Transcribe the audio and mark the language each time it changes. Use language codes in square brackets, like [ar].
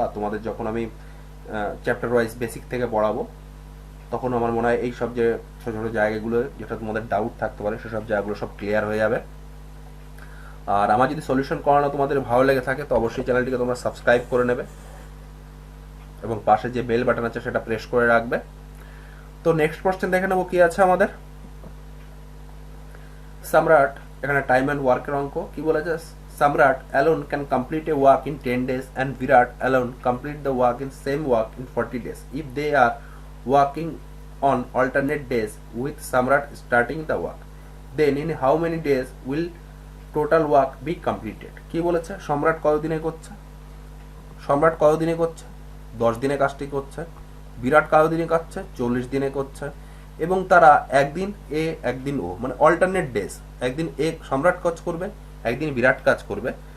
[bn] আর তোমাদের যখন আমি চ্যাপ্টার ওয়াইজ বেসিক থেকে পড়াবো তখন আমার মনে হয় এই সব যে ছোটো ছোটো জায়গাগুলো যেটা তোমাদের ডাউট থাকতে পারে সেসব জায়গাগুলো সব ক্লিয়ার হয়ে যাবে। আর আমার যদি সলিউশন করানো তোমাদের ভালো লেগে থাকে তো অবশ্যই চ্যানেলটিকে তোমরা সাবস্ক্রাইব করে নেবে এবং পাশে যে বেল বাটন আছে সেটা প্রেস করে রাখবে। তো নেক্সট কোশ্চেন দেখে নেবো কি আছে আমাদের। সম্রাট, এখানে টাইম অ্যান্ড ওয়ার্কের অঙ্ক কি বলেছে, সম্রাট [en] alone can complete a work in 10 days and Virat alone complete the work in same work in 40 days if they are working on alternate days with Samrat starting the work, then in how many days will total work be completed। [bn] কি বলেছে, সম্রাট কতদিনে করছে, সম্রাট কতদিনে করছে, 10 দিনে কাজটি করছে। বিরাট কতদিনে করছে, 40 দিনে করছে। এবং তারা একদিন এ একদিন ও, মানে অল্টারনেট ডেজ, একদিন এ সম্রাট কাজ করবে, একদিন বিরাট কাজ করবে।